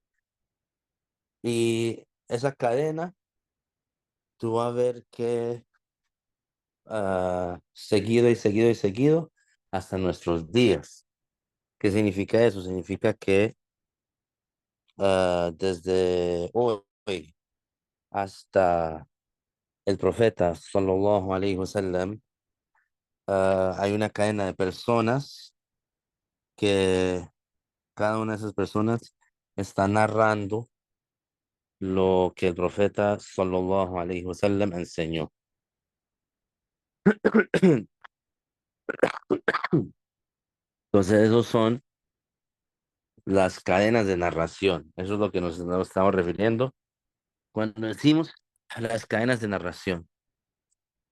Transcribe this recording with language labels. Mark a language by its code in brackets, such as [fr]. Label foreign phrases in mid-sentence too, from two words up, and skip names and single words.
[es] Y esa cadena, tú vas a ver que seguido y seguido y seguido hasta nuestros días. ¿Qué significa eso? Significa que desde hoy hasta el profeta [ar] صلى الله عليه وسلم, [es] hay una cadena de personas que cada una de esas personas está narrando lo que el profeta [ar] صلى الله عليه وسلم [es] enseñó. Entonces, esos son las cadenas de narración. Eso es lo que nos estamos refiriendo cuando decimos a las cadenas de narración.